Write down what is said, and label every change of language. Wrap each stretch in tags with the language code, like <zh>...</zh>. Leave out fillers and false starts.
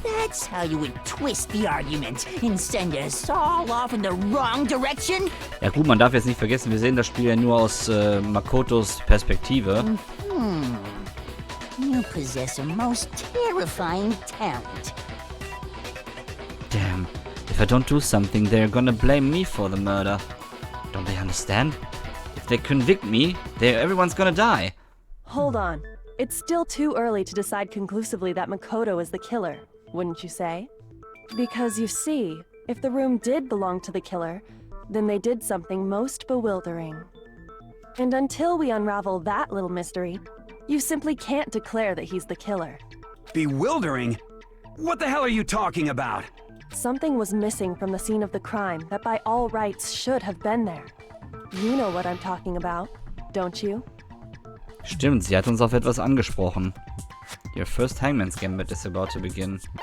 <en>That's how you would twist the argument and send us all off in the wrong direction?</en> <de>Ja gut, man darf jetzt nicht vergessen, wir sehen das Spiel ja nur aus Makotos Perspektive.</de> <en>You possess a most terrifying talent. Damn. If I don't do something, they're gonna blame me for the murder. Don't they understand? If they convict me, everyone's gonna die. Hold on. It's still too early to decide conclusively that Makoto is the killer, wouldn't you say? Because you see, if the room did belong to the killer, then they did something most bewildering. And until we unravel that little mystery, you simply can't declare that he's the killer. Bewildering? What the hell are you talking about? Something was missing from the scene of the crime that by all rights should have been there. You know what I'm talking about, don't you?</en> <de>Stimmt, sie hat uns auf etwas angesprochen.</de> <en>Your first Hangman's Gambit is about to begin.</en>